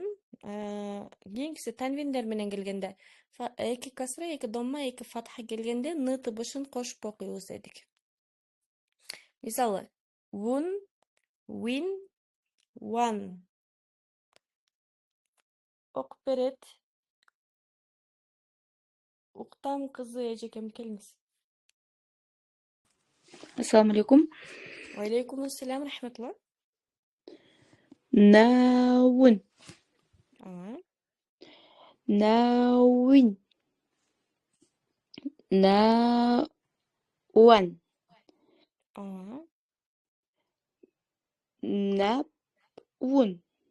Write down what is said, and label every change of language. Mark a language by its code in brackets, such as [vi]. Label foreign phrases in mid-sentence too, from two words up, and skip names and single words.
[ky] Кийинкиси танвиндер менен келгенде, эки касра, эки домма, эки фатха келгенде ны тыбышын кошуп окуйбуз дедик. Мисалы, вун, win, one. Окуп берет. Уктам кызы эжекем, келиңиз. [ar] السلام عليكم. عليكم السلام, рахматулла. Наун. [ky] Ага. Науин. Науан. Ага. Напун.